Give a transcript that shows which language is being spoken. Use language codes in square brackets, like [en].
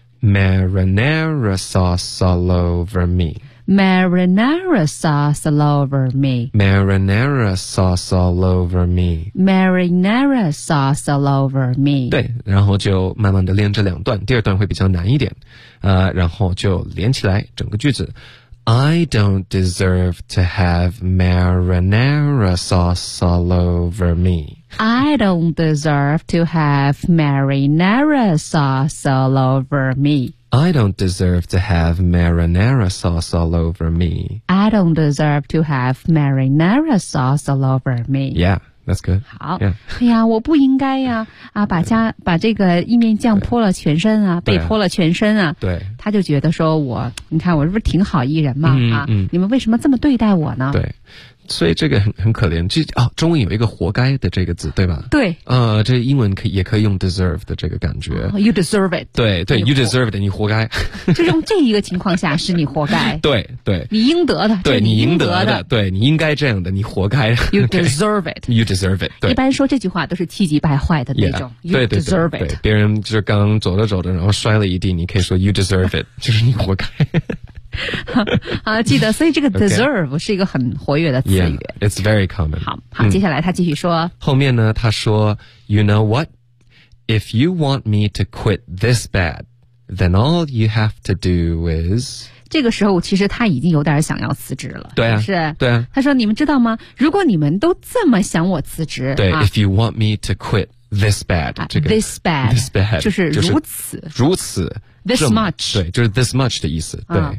[en] marinara sauce all over me. Marinara sauce all over me. Marinara sauce all over me. Marinara sauce all over me. [zh] 对，然后就慢慢的练这两段，第二段会比较难一点。然后就连起来整个句子。 [en] I don't deserve to have marinara sauce all over me. I don't deserve to have marinara sauce all over me. I don't deserve to have marinara sauce all over me. I don't deserve to have marinara sauce all over me. Yeah. That's good. [zh] 好、 [en] yeah. [zh] 哎呀我不应该呀 把这个意面酱泼了全身啊被泼了全身啊对。他就觉得说我你看我是不是挺好一人嘛、嗯、啊、嗯、你们为什么这么对待我呢对。所以这个很可怜就啊、哦、中文有一个活该的这个字对吧对。这英文也可以用 deserve 的这个感觉。 [en] Oh, you deserve it. [zh] 对对 , [en] you deserve it, [zh] 你活该。就用这一个情况下是你活该。对对。你应得的。对你应得的。对你应该这样的你活该。 [en] You deserve it. You deserve it. [zh] 一般说这句话都是气急败坏的那种。 [en] Yeah, you deserve it. [zh] 对别人就是刚走着走着然后摔了一地你可以说 [en] you deserve it, [zh] 就是你活该。啊记得所以这个 deserve、 [en] okay. [zh] 是一个很活跃的词语。 [en] Yeah, it's very common. [zh] 好接下来他继续说。后面呢他说 , [en] you know what? If you want me to quit this bad, then all you have to do is... [zh] 这个时候其实他已经有点想要辞职了。对啊。是对啊。他说你们知道吗如果你们都这么想我辞职。对、啊、 [en] ,if you want me to quit this bad,、 [zh] 这个、 [en] this bad, [zh] 就是如此。如此。 [en] This much [zh] 对，就是 [en] this much [zh] 的意思。对、啊、